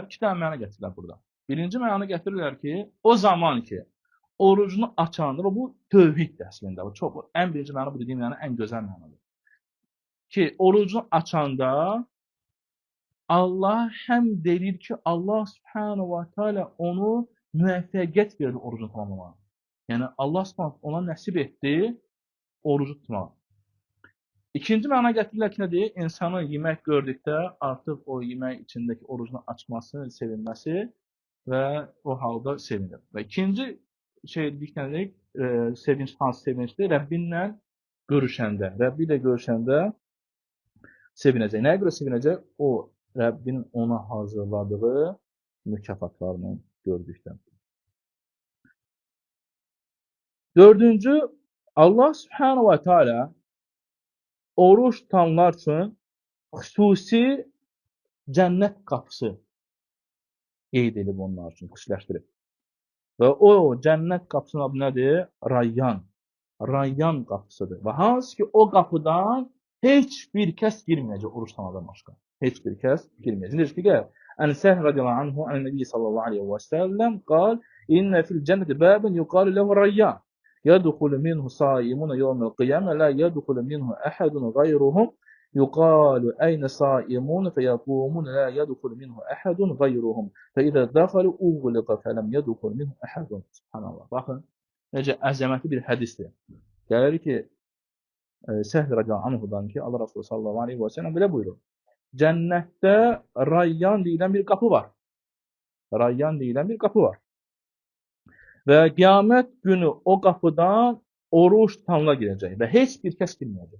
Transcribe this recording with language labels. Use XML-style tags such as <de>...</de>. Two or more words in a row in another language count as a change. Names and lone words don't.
<az>İki dənə məna gətirirlər burada. Birinci məna gətirirlər ki, o zaman ki, orucunu açanda, və bu tövhiddir əslində. Bu çox, ən birinci məna bu dediyim yəni ən gözəl mənadır. Ki, orucunu açanda Allah həm deyir ki,</az> <ar>الله سبحانه وتعالى</ar> <az>onu müvəffəqiyyət verdi orucunu tamamlamağa. Yəni</az> <ar>الله سبحانه</ar> <az>ona nəsib etdi orucu tutmağı. İkinci məna gətirirlər ki, nədir? İnsanın yemək gördükdə artıq o yemək içindəki orucunu açması, sevinməsi və o halda sevinir. Və ikinci şey dedik nədir? Sevinç, hansı sevincdir? Rəbbinlə görüşəndə. Rəbbi ilə görüşəndə sevinəcək. Nəyə görə sevinəcək? O Rəbbin ona hazırladığı mükafatlarını gördükdə. Dördüncü,</az> <ar>الله سبحانه وتعالى</ar> <az>oruç tutanlar üçün xüsusi cənnət qapısı qeyd edib onlar üçün, xüsusiləşdirib. Və o cənnət qapısının adı nədir? Rayyan. Rayyan qapısıdır. Və hansı ki o qapıdan heç bir kəs girməyəcək oruç tutanlardan başqa. Heç bir kəs girməyəcək. Necə ki,</az> <ar>عن سهل رضي الله عنه عن النبي صلى الله عليه وسلم قال إن في الجنة بابا يقال له الريان. يدخل منه صائمون يوم القيامة لا يدخل منه أحد غيرهم يقال أين صائمون فيقومون لا يدخل منه أحد غيرهم فإذا دخلوا أغلق فلم يدخل منه أحد.</ar> <az>Subhanallah. Baxın, necə əzəmətli bir hədisdir. Gəlir ki, Səhl</az> <ar>رضي الله عنه</ar> <az>ki, Allah Resulü</az> <ar>صلى الله عليه وسلم</ar> <az>belə buyurur. Cənnətdə Rayyan deyilən bir qapı var. Rayyan deyilən bir qapı var. Və qiyamət günü o qapıdan oruç tutanlar girəcək və heç bir kəs girməyəcək.</az>